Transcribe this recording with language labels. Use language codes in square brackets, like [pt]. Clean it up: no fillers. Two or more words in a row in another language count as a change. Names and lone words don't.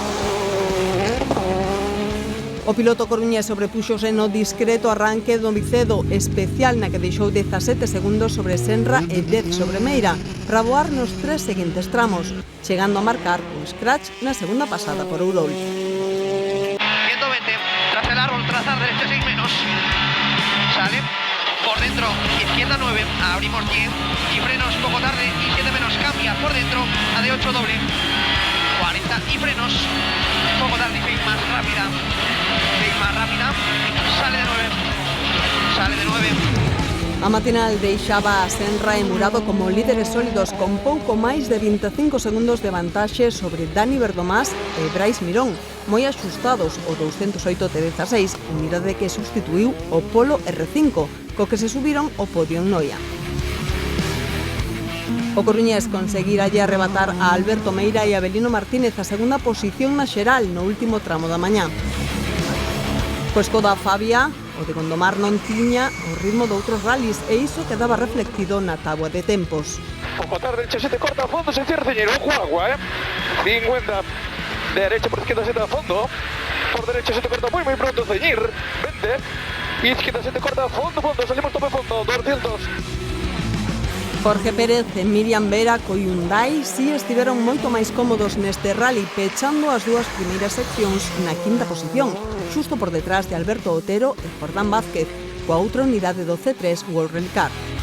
[gl] O piloto coruñés sobrepúxose no discreto arranque do Vicedo, especial na que deixou 17 segundos sobre Senra e 10 sobre Meira, para voar nos 3 seguintes tramos, chegando a marcar un scratch na segunda pasada por Ourol. [es] 120, tras el árbol, trazar derecha 6 menos, sale, por dentro, izquierda 9, abrimos 10, y frenos poco tarde, y 7 menos, cambia por dentro, a de 8 doble, 40, y frenos, poco tarde, y 6 más rápida, sale de 9, [gl] A matinal deixaba a Senra e Murado como líderes sólidos con pouco máis de 25 segundos de vantaxe sobre Dani Berdomás e Brais Mirón, moi axustados o 208 T16, unidade que sustituiu o Polo R5, co que se subiron o podio en Noia. O coruñés conseguiralle arrebatar a Alberto Meira e a Avelino Martínez a segunda posición na xeral no último tramo da mañá. Pois coda Fabia, o de Gondomar non tiña o ritmo de outros rallies e iso quedaba reflectido na táboa de tempos. [es] Poco tarde, se te corta a fondo, se cierra ceñero, ojo agua, 50, derecha por izquierda se te a fondo, por derecha se te corta muy pronto ceñir, 20, izquierda se te corta a fondo, salimos tope fondo, 200. [gl] Jorge Pérez e Miriam Vera co Hyundai si estiveron moito máis cómodos neste rally, pechando as dúas primeiras seccións na quinta posición, xusto por detrás de Alberto Otero e Jordán Vázquez, coa outra unidade do C3 World Rally Car.